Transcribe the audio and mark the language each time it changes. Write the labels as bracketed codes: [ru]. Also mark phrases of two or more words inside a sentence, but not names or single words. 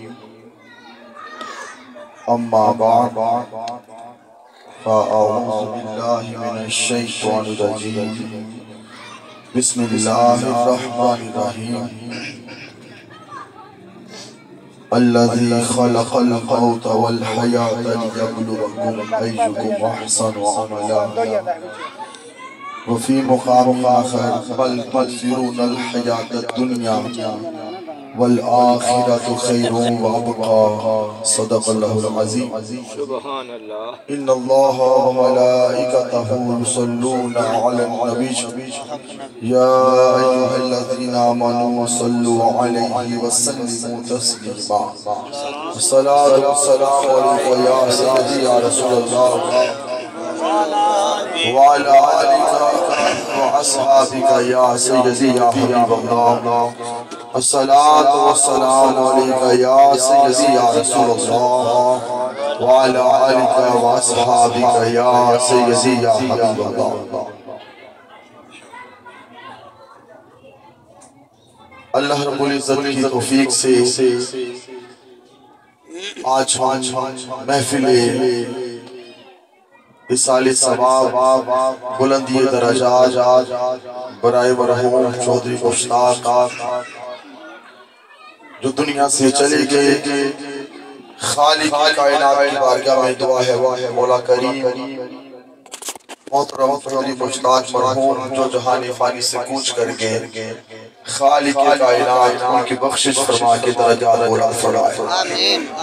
[ar] أما بعد فأعوذ بالله من الشيطان الرجيم. بسم الله الرحمن الرحيم. الذي خلق الموت والحياة ليبلوكم أيكم أحسن عملا. وفي مقام آخر بل تؤثرون الحياة الدنيا والآخرة خير وأبقى. صدق الله العظيم. سبحان الله. إن الله وملائكته يصلون على النبي يا أيها الذين آمنوا صلوا عليه وسلموا تسليما. الصلاة والسلام عليك يا سيدي يا رسول الله وعلى آلك وأصحابك يا سيدي يا حبيب الله. الصلاة والسلام عليك يا سيدي يا رسول الله وعلى آلك وأصحابك يا سيدي يا حبيب الله. [ur] اللہ رب العزت کی توفیق سے آج محفل ایصال ثواب بلندی درجات برائے مرحوم چودھری مشتاق جو دنیا سے چلے گئے، خالق کائنات کی بارگاہ میں دعا ہے مولا کریم محترم چودھری مشتاق مرحوم جو جہان فانی سے کوچ کر گئے، خالق کائنات ان کی بخشش فرما کے درجات بلند فرمائے